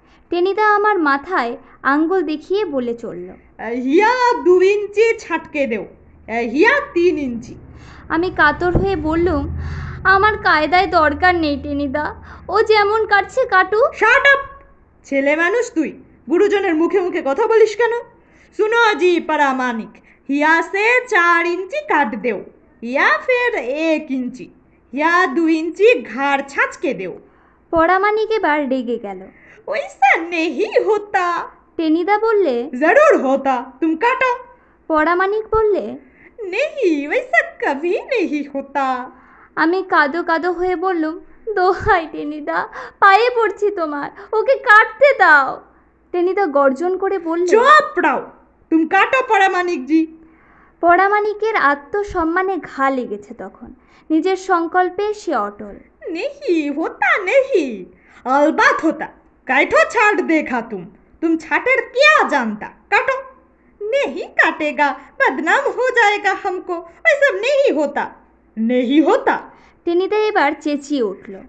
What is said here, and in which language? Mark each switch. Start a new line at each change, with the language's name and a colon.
Bangla: টেনিদা আমার মাথায় আঙ্গুল দেখিয়ে বলে চলল।
Hindi: হিয়া 2 ইঞ্চি ছাটকে দেও, হিয়া 3 ইঞ্চি।
Bangla: আমি কাতর হয়ে বললুম, আমার কায়দায় দরকার নেই টেনিদা, ও যেমন কাটছে কাটুক।
English: Shut up!
Bangla: ছেলে মানুষ তুই, গুরুজনের মুখে মুখে কথা বলিস কেন?
Hindi: सुनो जी परामानिक, हिया से 4 इंची काट देओ, या फिर 1 इंची, या 2 इंची घाड़ छाँच के देओ।
Bangla: পরামানিক এবার রেগে গেল।
Hindi: वैसा नहीं होता।
Bangla: টেনিদা বললে,
Hindi: जरूर होता, तुम काटो।
Bangla: পরামানিক বললে,
Hindi: नहीं, वैसा कभी नहीं होता।
Bangla: আমি কাঁদো কাঁদো হয়ে বললুম, দোহাই টেনিদা, পায়ে পড়ছি তোমার, ওকে কাটতে দাও। টেনিদা গর্জন করে বললে,
Hindi: चुप रहो, तुम काटो परामानिक जी।
Bangla: পরামানিকের আত্মসম্মানে ঘা লেগেছে তখন। নিজের সংকল্পে সে অটল।
Hindi: नहीं होता, नहीं, अलबत्त होता। काटो छाट देखा तुम छाटेर क्या जानता, काटो। नहीं काटेगा, बदनाम हो जाएगा हमको, वैसा नहीं होता, नहीं होता।
Bangla: টেনিদা এবার চেঁচিয়ে উঠল,